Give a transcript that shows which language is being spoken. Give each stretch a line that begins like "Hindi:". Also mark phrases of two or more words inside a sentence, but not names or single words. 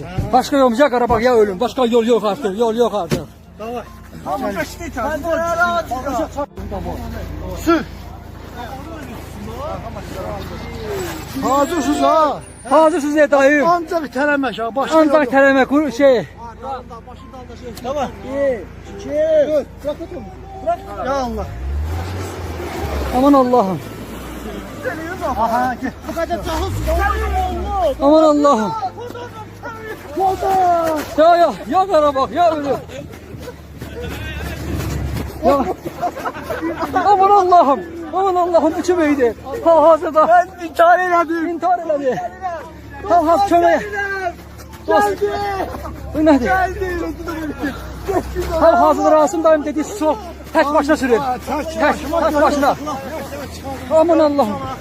Azerbaijani: Başqa yolumuz ya Qarabağ ya ölüm. Başqa yol yox artıq. Yol yox artıq. Amma qaçdı sən. Sür. Hazırsınız ha? Hazırsınız ya dayım. Ancaq itələmək ha, başqa Ancaq tələmək şey. Tamam. 2 Ya Allah. Aman Allah'ım.
Turkish: Aha, gel. Bu kadar çağılsın.
Azerbaijani: Aman Allah'ım. Ya Qarabağ ya ölüm. Ya. Aman Allah'ım. Aman Allah'ım bu kim idi? Hal-hazırda. Ben intihar elədim. İntihar elədi. Hal-haz köməyə. Geldi. Bu nədir? Geldi. Hal-hazırda Rasim dayım dediği su tək başına sürür. Tək başına. Aman Allah'ım.